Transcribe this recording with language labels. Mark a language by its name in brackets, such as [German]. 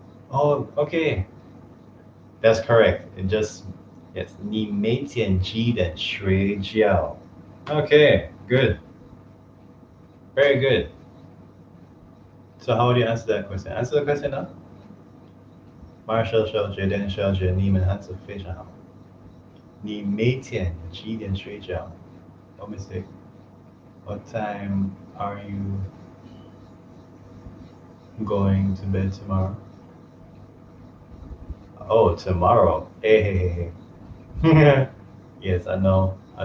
[English] Oh, okay. That's correct. It just, yes. [Chinese] 你每天几点睡觉? [English] Okay, good. Very good. So how would you answer that question? Answer the question now. [Chinese] Marshall 小姐、Dan 小姐，你们 [English] answer [Chinese] 非常好。你每天几点睡觉? [English] No mistake. What time are you going to bed tomorrow? Oh, tomorrow. Hey. Yes, I know.